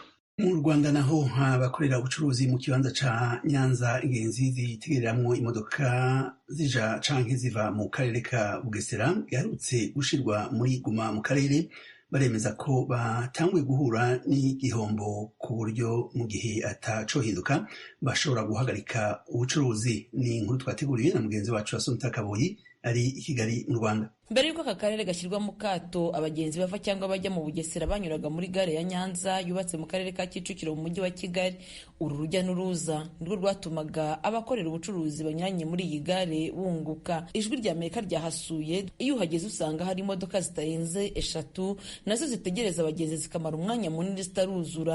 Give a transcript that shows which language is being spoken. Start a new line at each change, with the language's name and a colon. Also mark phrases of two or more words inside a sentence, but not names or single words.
Rundi: Mu Rwanda naho abakorera ubucuruzi mu kibanza ca Nyanza ingenzi zitegereramwo imodoka zija canke ziva mu karere ka Bugesera yarutse gushirwa muri Guma mu karere baremeza ko batanguye guhura n'igihombo ku buryo mu gihe atacohinduka bashobora guhagarika ubucuruzi. Ni inkuru twateguriwe na mugenzi wacu Assumpta Kaboyi ari i Kigali mu Rwanda.
Kinyarwanda: Mbere yuko aka karere gashyirwa mu kato abagenzi bava cyangwa bajya mu Bugesera banyuraga muri gare ya Nyanza yubatse mu karere ka Kicukiro mu mujyi wa Kigali. Uru rujya n'uruza nirwo rwatumaga abakorera ubucuruzi banyuranye muri iyi gare bunguka. Ijwi rya Amerika ryahasuye, iyo uhageze usanga hari imodoka zitarenze 3 nazo zitegereza abagenzi zikamara umwanya munini zitaruzura.